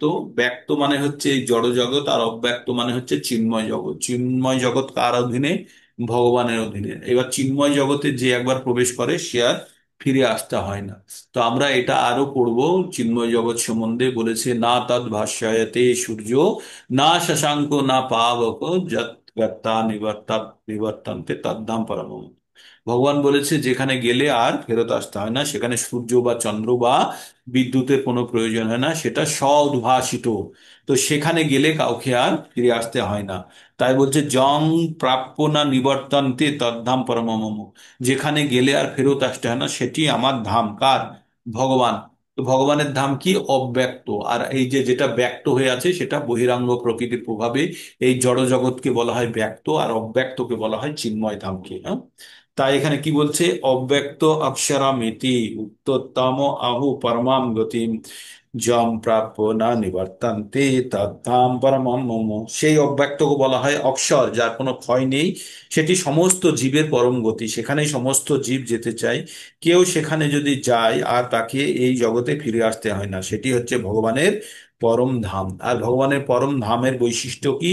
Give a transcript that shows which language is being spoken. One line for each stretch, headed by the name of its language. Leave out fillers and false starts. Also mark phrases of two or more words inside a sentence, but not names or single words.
Bangla: ব্যক্ত মানে হচ্ছে এই জড় জগৎ, আর অব্যক্ত মানে হচ্ছে চিন্ময় জগৎ। চিন্ময় জগৎ কার অধীনে? ভগবানের অধীনে। এবার চিন্ময় জগতে যে একবার প্রবেশ করে সে আর ফিরে আসতে হয় না। তো আমরা এটা আরো পড়বো। চিন্ময় জগৎ সম্বন্ধে বলেছে,
Sanskrit: না তদ ভাষ্যায়তে সূর্য, না শশাঙ্ক না পাবক, যৎ গত্তা নিবর্তন্তে তদ্ধাম পরম।
Bangla: ভগবান বলেছে যেখানে গেলে আর ফেরত আসতে হয় না, সেখানে সূর্য বা চন্দ্র বা বিদ্যুতের কোনো প্রয়োজন হয় না, সেটা স্ব-উদ্ভাসিত। তো সেখানে গেলে কাউকে আর ফিরে আসতে হয় না। তাই বলছে
Sanskrit: জং প্রাপ্য না নিবর্তন্তে তদ্ধাম পরমম মম।
Bangla: যেখানে গেলে আর ফেরত আসতে হয় না, সেটি আমার ধাম। কার? ভগবান। তো ভগবানের ধাম কি? অব্যক্ত। আর এই যে যেটা ব্যক্ত হয়ে আছে সেটা বহিরাঙ্গ প্রকৃতির প্রভাবে এই জড় জগৎকে বলা হয় ব্যক্ত, আর অব্যক্তকে বলা হয় চিন্ময় ধামকে। হ্যাঁ? তাই এখানে কি বলছে?
Sanskrit: অব্যক্ত অক্ষরামিতি উত্তোত্তম আহু পরমাম গতিম, যম প্রাপ্য না নিবর্তন্তে তদ্ধাম পরমম মম।
Bangla: সেই অব্যক্তকে বলা হয় অক্ষর, যার কোনো ক্ষয় নেই। সেটি সমস্ত জীবের পরম গতি, সেখানেই সমস্ত জীব যেতে চায়। কেউ সেখানে যদি যায় আর তাকে এই জগতে ফিরে আসতে হয় না, সেটি হচ্ছে ভগবানের পরম ধাম। আর ভগবানের পরম ধামের বৈশিষ্ট্য কি?